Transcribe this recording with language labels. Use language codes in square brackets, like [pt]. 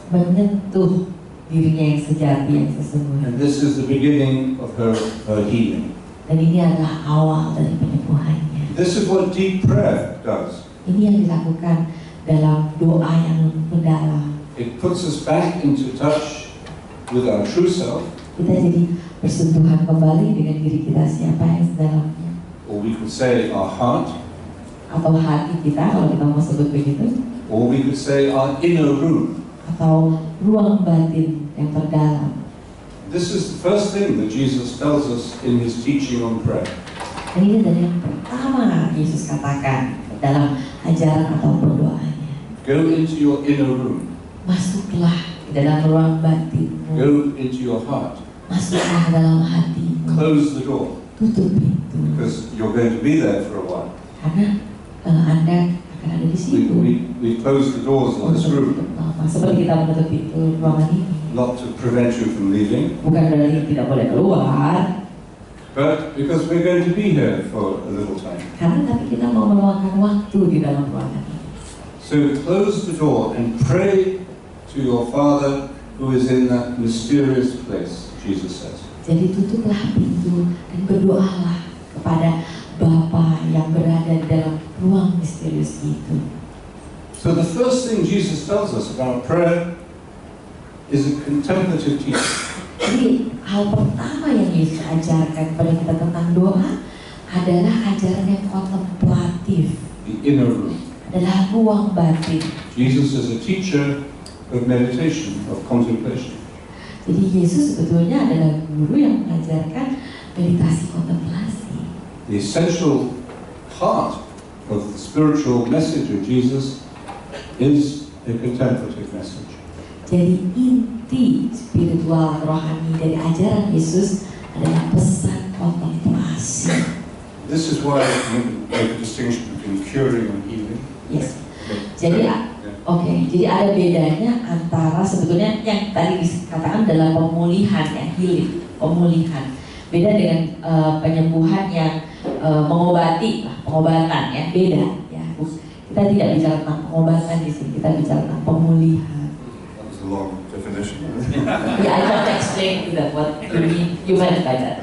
[id] Menyentuh dirinya yang sejati, yang sesungguhnya. [en] And this is the beginning of her healing. [id] Dan ini adalah awal dari penyembuhannya. [en] This is what deep prayer does. [id] Ini yang dilakukan dalam doa yang mendalam. [en] It puts us back into touch with our true self. [id] Kita jadi bersentuhan kembali dengan diri kita siapa yang sedalamnya. [en] Or we could say our heart. [id] Atau hati kita kalau kita mau sebut begitu. [en] Or we could say our inner room. [id] Atau ruang batin yang terdalam. [en] This is the first thing that Jesus tells us in his teaching on prayer. [id] Dan ini dari yang pertama Yesus katakan dalam ajaran atau doanya. [en] Go into your inner room. [id] Masuklah ke dalam ruang batinmu. [en] Go into your heart. [id] Masuklah ke dalam hatimu. [en] Close the door. [id] Tutup pintu. [en] Because you're going to be there for a while. [id] Karena Anda akan ada di situ. [en] We close the doors of this room. [id] Seperti kita menutup pintu ruangan ini. [en] Not to prevent you from leaving. [id] Bukan berarti tidak boleh keluar. [en] But because we're going to be here for a little time. [id] Karena tapi kita mau meluangkan waktu di dalam ruangan ini. [en] So close the door and pray to your Father who is in that mysterious place, Jesus says. [id] Jadi tutuplah pintu dan berdoalah kepada Bapa yang berada di dalam ruang misterius itu. [en] So the first thing Jesus tells us about prayer is a contemplative teaching. [id] Jadi hal pertama yang Yesus ajarkan kepada kita tentang doa adalah ajaran yang kontemplatif. [en] The inner room. [id] Adalah ruang batin. [en] Jesus is a teacher of meditation, of contemplation. [id] Jadi Yesus sebetulnya adalah guru yang mengajarkan meditasi kontemplasi. [en] The essential part of the spiritual message of Jesus is a contemplative message. [id] Jadi inti spiritual rohani dari ajaran Yesus adalah pesan kontemplasi. [en] This is why we make a distinction between curing and healing. Yes. [id] Jadi jadi ada bedanya antara sebetulnya yang tadi dikatakan adalah pemulihan yang healing, pemulihan. Beda dengan penyembuhan yang mengobati, pengobatan ya, beda ya. Kita tidak bicara tentang pengobatan di sini, kita bicara tentang pemulihan. [en] That was a long definition. Yeah, I can't explain to that what you meant by that.